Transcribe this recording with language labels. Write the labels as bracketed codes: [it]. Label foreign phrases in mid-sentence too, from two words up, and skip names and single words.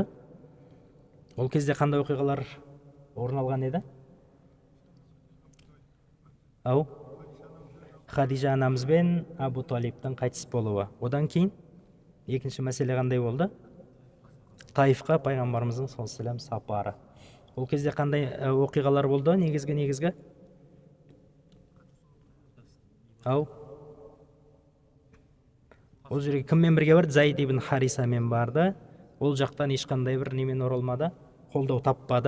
[kk] Ол кезде қандай оқиғалар орын алған еді? Ау? Хадижа анамыз бен Абу Талибтің қайтыс болуы. Одан кейін екінші мәселе қандай болды? Таифқа пайғамбарымыздың [ar] صلى الله عليه وسلم [kk] сапары. Ол кезде қандай оқиғалар болды? Негізгі? Ау? Ол жерге кіммен бірге барды? Заид ибн Харисамен барды. Ол жақтан ешқандай бір немен оралмады, қолдау таппады.